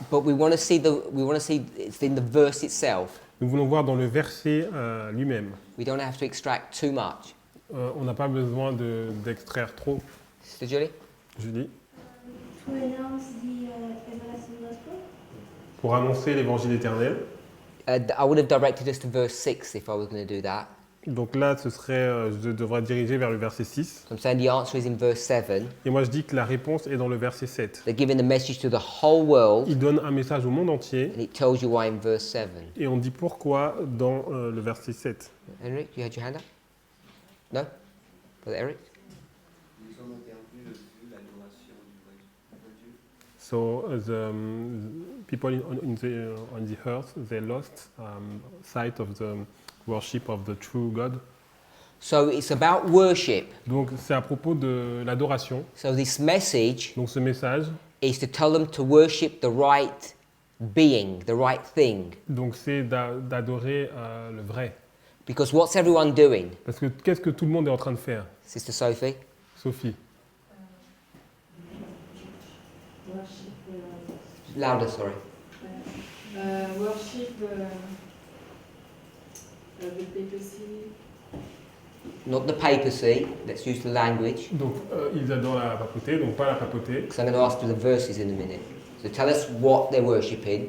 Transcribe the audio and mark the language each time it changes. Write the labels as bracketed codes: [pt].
[en] but we want to see it's in the verse itself. [fr] Nous voulons voir dans le verset lui-même. [en] We don't have to extract too much. [fr] On n'a pas besoin d'extraire trop, [en] Sister Julie? [fr] Julie, [en] To announce the everlasting gospel. [fr] pour annoncer l'évangile éternel. [en] I would have directed us to verse 6 if I was going to do that. [fr] Donc là, je devrais diriger vers le verset 6. [en] So I'm saying the answer is in verse 7. [fr] Et moi, je dis que la réponse est dans le verset 7. [en] They're giving the message to the whole world, [fr] Il donne un message au monde entier [en] and it tells you why in verse 7. [fr] et on dit pourquoi dans le verset 7. [en] Henrik, you had your hand up? No? Brother Eric? [fr] Ils ont perdu de vue l'adoration du vrai [en] So the people on the earth, they lost sight of the worship of the true God. So it's about worship. [fr] Donc c'est à propos de l'adoration. [en] So this message [fr] Donc ce message, [en] is to tell them to worship the right being, the right thing. [fr] donc c'est d'adorer le vrai. [en] Because what's everyone doing? [fr] Parce que qu'est-ce que tout le monde est en train de faire, [en] Sister Sophie? [fr] Sophie? [en] Worship, Louder, sorry. Worship the papacy. Not the papacy, let's use the language. [fr] Donc ils adorent la papauté, donc pas la papauté. [en] Because I'm going to ask you the verses in a minute. So tell us what they're worshipping